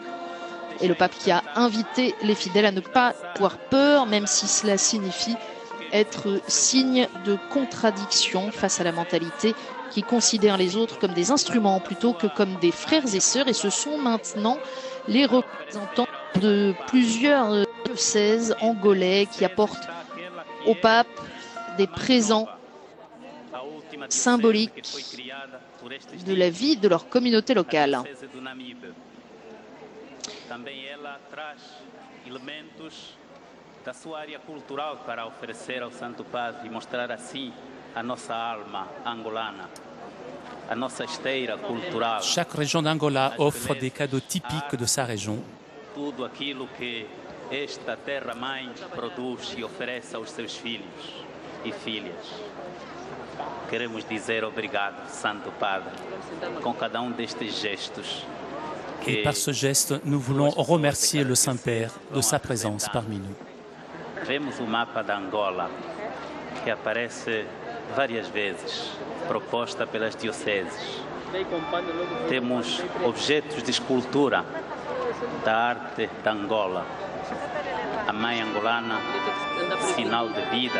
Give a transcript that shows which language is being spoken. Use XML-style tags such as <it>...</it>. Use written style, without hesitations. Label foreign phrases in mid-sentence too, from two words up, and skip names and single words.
<fr>Et le pape qui a invité les fidèles à ne pas avoir peur, même si cela signifie être signe de contradiction face à la mentalité qui considère les autres comme des instruments plutôt que comme des frères et sœurs. Et ce sont maintenant les représentants de plusieurs diocèses angolais qui apportent au pape des présents symboliques de la vie de leur communauté locale.</fr> <pt>Também ela traz elementos da sua área cultural para oferecer ao Santo Padre e mostrar assim a nossa alma angolana, a nossa esteira cultural.</pt> <fr>Chaque région d'Angola offre des cadeaux typiques de sa région.</fr> <pt>Tudo aquilo que esta terra-mãe produz e oferece aos seus filhos e filhas. Queremos dizer obrigado, Santo Padre, com cada destes gestos.</pt> <fr>Et par ce geste, nous voulons remercier le Saint-Père de sa présence parmi nous.</fr> <pt>Vemos o mapa da Angola, que aparece várias vezes, proposta pelas dioceses. Temos objetos de escultura da arte da Angola. A mãe angolana, sinal de vida.</pt>